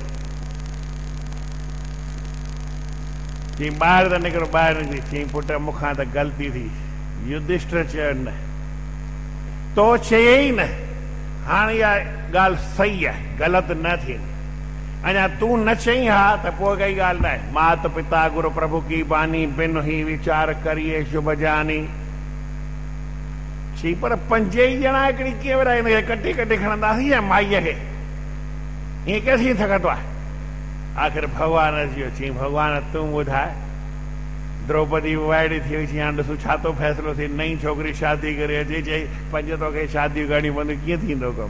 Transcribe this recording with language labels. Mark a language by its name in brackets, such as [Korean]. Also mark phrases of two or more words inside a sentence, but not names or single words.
[Sindhi] चई ॿाहिरि त निकिरो, ॿाहिरि निकिरी। चई पुट मूंखां त ग़लती थी। युधिष्ठिर चयो न, तो चयई न, हाणे इहा ॻाल्हि सही आहे, ग़लति न थींदी। अञा तूं न चई हा त पोइ काई ॻाल्हि न आहे। [Awadhi] मात पिता गुरु प्रभु की बानी बिन ही वीचार करिए शुभ जानी। [Sindhi] चई पर पंज ई ॼणा हिकिड़ी कीअं विराईंदे, कटे कटे खणंदासीं या माईअ खे, ईअं कीअं थी सघंदो आहे। आख़िर भॻवान अची वियो। चई भॻवान तूं ॿुधाए। द्रौपदी वाइड़ी थी वई। चई हाणे ॾिसूं छा थो फ़ैसिलो थिए। नई छोकिरी शादी करे अचे, चई पंज तोखे शादियूं करणियूं पवंदियूं, कीअं थींदो कमु।